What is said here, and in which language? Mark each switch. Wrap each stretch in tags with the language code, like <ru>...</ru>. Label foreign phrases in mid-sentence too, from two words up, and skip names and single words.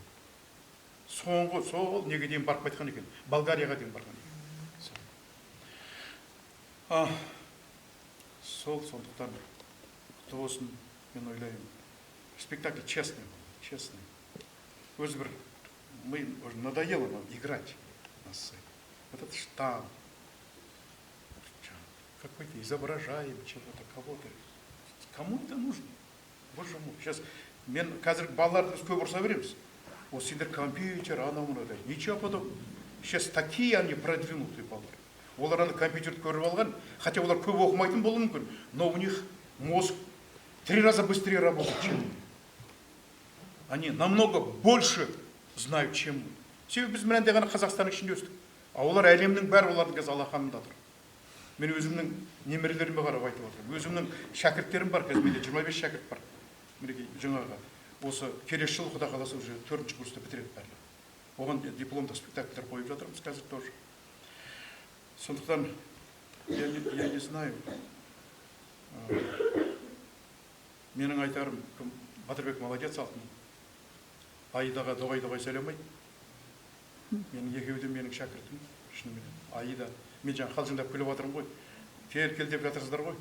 <kk>Сол неге дейін барып қайтқан екен? Болгарияға дейін барған екен. Сондықтан құтты болсын, мен ойлаймын.</kk> <ru>Спектакль честный был, честный.</ru> <kk>Өзі бір,</kk> <ru>мы уже надоело нам играть на сцене. Вот этот штамп, какой-то изображаем чего-то, кого-то. Кому это нужно? Боже мой, сейчас</ru> <kk>мен қазір балаларды біз көп ұрса береміз. О, сендер компьютер, анау-мынау дейді.</kk> <ru>Ничего подобного. Сейчас такие они продвинутые балалар.</ru> <kk>Олар аны компьютерді көріп алған, хотя олар көп оқымайтын болуы мүмкін,</kk> <ru>но у них мозг 3 раза быстрее работает, чем мы. Они намного больше знают, чем мы.</ru> <kk>Себебі біз мынандай ғана Қазақстанның ішінде өстік. А олар әлемнің бәрі олардың қазір алақанында тұр. Мен өзімнің немерелеріме қарап айтып отырмын. Өзімнің шәкірттерім бар, қазір менде 25 шәкірт бар. Мінекей жаңағы осы келесі жылы Құда қаласа уже 4-ші курста бітіреді бәрі. Оған дипломдық спектакльдер қойып жатырмыз қазір тоже. Сондықтан,</kk> <ru>я не знаю,</ru> <kk>менің айтарым, Батырбек молодец алтын. Айдаға доғай-доғай сөйлемейді. Менің екеуі де менің шәкіртім, шынымен. Аида, мен жаңа қалжыңдап күліп жатырмын ғой. Кел деп жатырсыздар ғой.</kk>